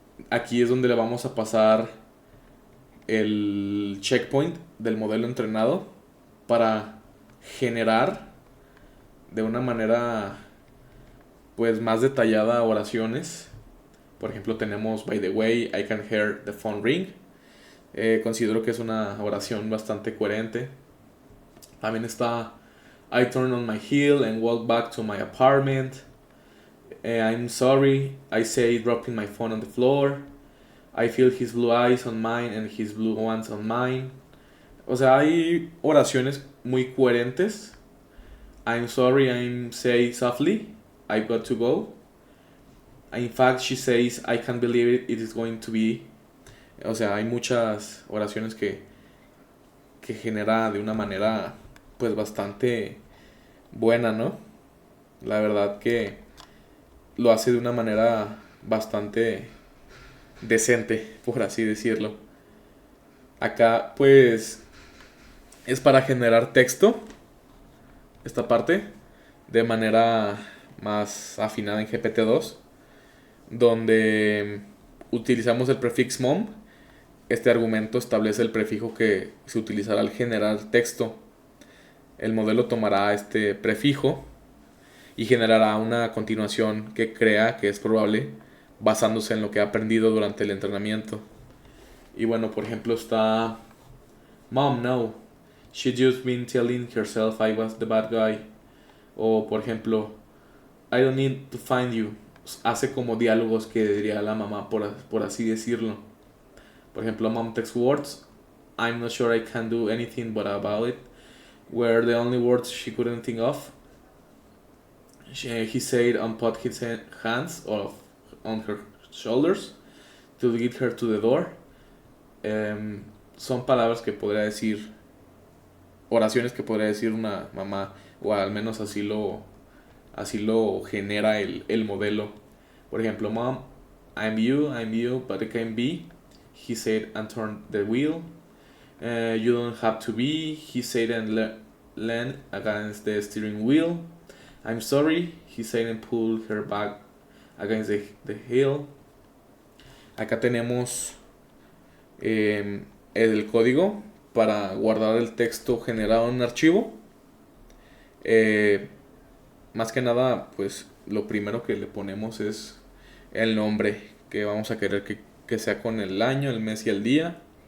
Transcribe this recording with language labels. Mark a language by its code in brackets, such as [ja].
[es] Aquí es donde le vamos a pasar el checkpoint del modelo entrenado para generar de una manera pues más detallada oraciones. Por ejemplo, tenemos [en] by the way, I can hear the phone ring. [es] Considero que es una oración bastante coherente. También está [en] I turn on my heel and walk back to my apartment. I'm sorry, I say dropping my phone on the floor. I feel his blue eyes on mine and his blue ones on mine. [es] O sea, hay oraciones muy coherentes. [en] I'm sorry, I'm say softly, I've got to go. In fact, she says, I can't believe it is going to be. [es] O sea, hay muchas oraciones que genera de una manera pues bastante buena, ¿no? La verdad que lo hace de una manera bastante decente, por así decirlo. Acá pues es para generar texto, esta parte, de manera más afinada en GPT-2, donde utilizamos el prefix mom. Este argumento establece el prefijo que se utilizará al generar texto. El modelo tomará este prefijo y generará una continuación que crea que es probable basándose en lo que ha aprendido durante el entrenamiento. Y bueno, por ejemplo está Mom, no. [en] She just been telling herself I was the bad guy. [es] O por ejemplo, [en] I don't need to find you. [es] Hace como diálogos que diría la mamá, por así decirlo. Por ejemplo, [en] Mom takes words. I'm not sure I can do anything but about it. Were the only words she couldn't think of. He said and put his hands on her shoulders to get her to the door. [es] Son palabras que podría decir, oraciones que podría decir una mamá, o al menos así lo genera el modelo. Por ejemplo, [en] Mom, I'm you, but I can be. He said and turned the wheel. You don't have to be. He said and leaned against the steering wheel. I'm sorry. He said and pulled her back against the hill. [es] Acá tenemos el código para guardar el texto generado en un archivo. Más que nada, pues lo primero que le ponemos es el nombre que vamos a querer que sea con el año, el mes y el día.